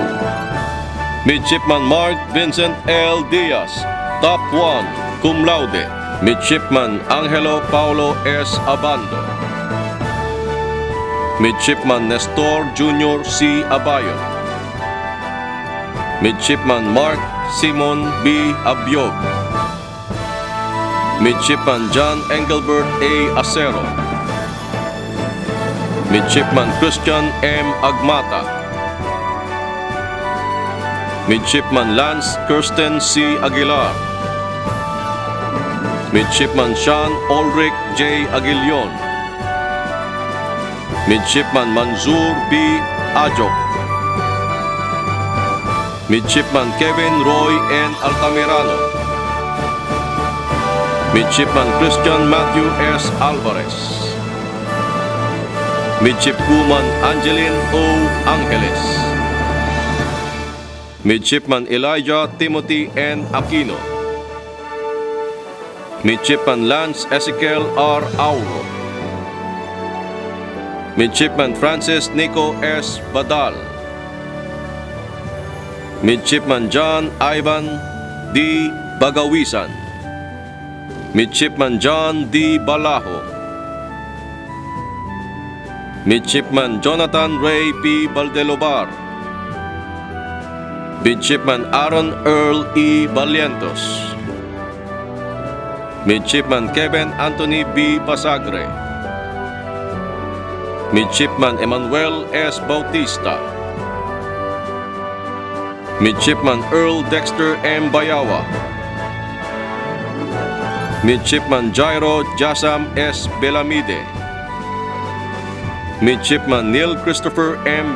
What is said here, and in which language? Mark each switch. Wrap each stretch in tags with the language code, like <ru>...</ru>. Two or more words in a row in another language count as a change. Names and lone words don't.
<en>Midshipman Mark Vincent L. Diaz, Top 1, cum laude. Midshipman Angelo Paulo S. Abando. Midshipman Nestor Jr. C. Abayon. Midshipman Mark Simon B. Abiog. Midshipman John Engelbert A. Acero. Midshipman Christian M. Agmata. Midshipman Lance Kirsten C. Aguilar. Midshipman Sean Ulrich J. Aguilion. Midshipman Manzur B. Ajok. Midshipman Kevin Roy N. Altamirano. Midshipman Christian Matthew S. Alvarez. Midshipwoman Angeline O. Angeles. Midshipman Elijah Timothy N. Aquino. Midshipman Lance Ezekiel R. Auro. Midshipman Francis Nico S. Badal. Midshipman John Ivan D. Bagawisan. Midshipman John D. Balaho. Midshipman Jonathan Ray P. Baldelobar. Midshipman Aaron Earl E. Balientos. Midshipman Kevin Anthony B. Basagre. Midshipman Emmanuel S. Bautista. Midshipman Earl Dexter M. Bayawa. Midshipman Jairo Jasam S. Belamide. Midshipman Neil Christopher M.</en>